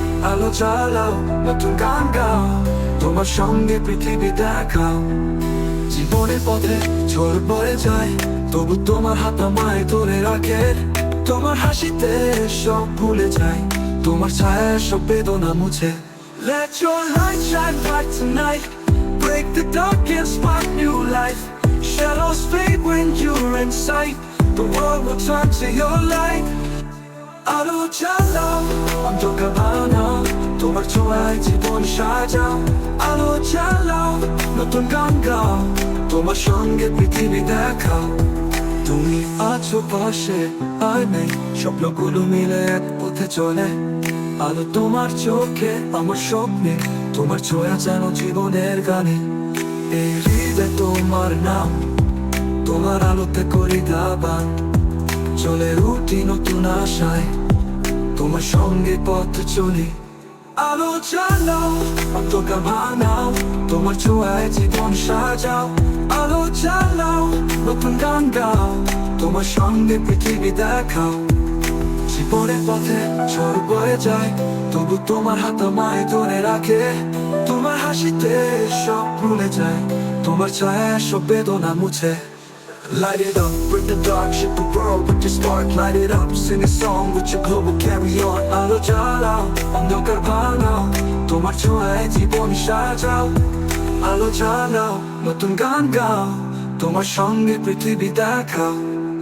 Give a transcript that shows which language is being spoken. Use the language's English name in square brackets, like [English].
[Bangla] আলো জ্বালাও, নতুন গান গাও, তোমার সঙ্গে পৃথিবী দেখাও। জীবনের পথে ঝড় বয়ে যায়, তবু তোমার হাত আমায় ধরে রাখে। তোমার হাসিতে সব ভুলে যায়, তোমার ছায়ায় সব বেদনা মুছে। [English] Let your light shine bright tonight, break the dark and spark new life. Shadows fade when you're in sight, the world will turn to your light. [Bangla] আলো জ্বালাও, অন্ধকার ভাঙাও, তোমার ছোঁয়ায় জীবন সাজাও। আলো জ্বালাও, নতুন গান গাও, তোমার সঙ্গে পৃথিবী দেখাও। তুমি আছো পাশে আর নেই, স্বপ্নগুলো মিলে এক পথে চলে। আলো তোমার চোখে আমার স্বপ্নে, তোমার ছোঁয়া যেন জীবনের গানে। এই হৃদয় তোমার নাম, তোমার আলোতে করি দাবান। চলে উঠি নতুন আশায়, তোমার সঙ্গে পথ চলি। আলো জ্বালাও, অন্ধকার ভাঙাও, তোমার ছোঁয়ায় জীবন সাজাও। আলো জ্বালাও, নতুন গান গাও, তোমার সঙ্গে পৃথিবী দেখাও। জীবনের পথে ঝড় বয়ে যায়, তবু তোমার হাত আমায় ধরে রাখে। তোমার হাসিতে সব ভুলে যায়, তোমার ছায়া সব বেদনা মুছে। [English] Light it up, break the dark, shape the world with your spark. Light it up, sing a song with your global carry on. [Bangla] আলো জ্বালাও, অন্ধকার ভাঙাও, তোমার ছোঁয়ায় জীবন সাজাও। আলো জ্বালাও, নতুন গান গাও, তোমার সঙ্গে পৃথিবী দেখাও।